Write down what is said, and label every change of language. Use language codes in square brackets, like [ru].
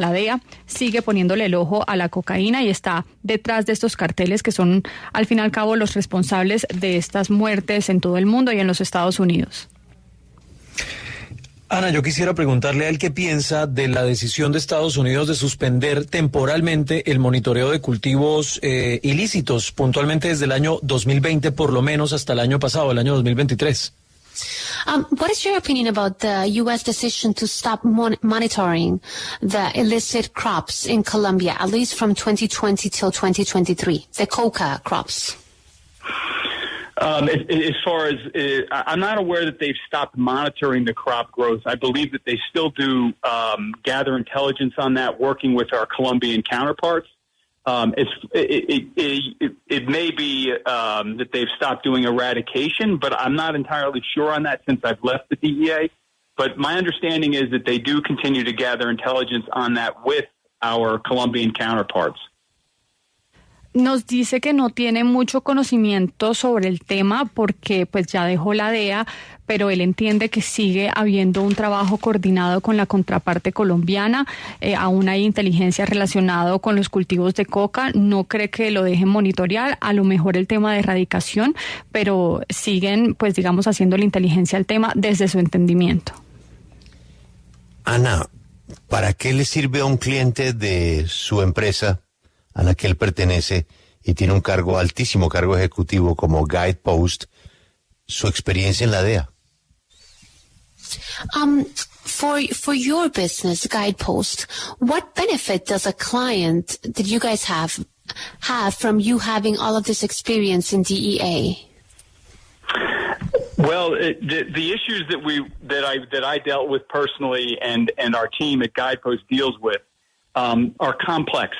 [es] La DEA sigue poniéndole el ojo a la cocaína y está detrás de estos carteles que son, al fin y al cabo, los responsables de estas muertes en todo el mundo y en los Estados Unidos. Ana, yo quisiera preguntarle a él qué piensa de la decisión de Estados Unidos de suspender temporalmente el monitoreo de cultivos ilícitos, puntualmente desde el año 2020, por lo menos hasta el año pasado, el año 2023. [en] What is your opinion about the U.S. decision to stop monitoring the illicit crops in Colombia, at least from 2020 till 2023, the coca crops? As far as I'm not aware that they've stopped monitoring the crop growth. I believe that they still do gather intelligence on that, working with our Colombian counterparts. It may be that they've stopped doing eradication, but I'm not entirely sure on that since I've left the DEA. But my understanding is that they do continue to gather intelligence on that with our Colombian counterparts. [es] Nos dice que no tiene mucho conocimiento sobre el tema porque pues ya dejó la DEA, pero él entiende que sigue habiendo un trabajo coordinado con la contraparte colombiana. Aún hay inteligencia relacionada con los cultivos de coca. No cree que lo dejen monitorear, a lo mejor el tema de erradicación, pero siguen, pues digamos, haciendo la inteligencia al tema desde su entendimiento. Ana, ¿para qué le sirve a un cliente de su empresa a la que él pertenece y tiene un cargo, altísimo cargo ejecutivo como Guidepost, su experiencia en la DEA? [en] For your business, Guidepost, what benefit does a client that you guys have from you having all of this experience in DEA? Well, the issues that I dealt with personally and our team at Guidepost deals with are complex.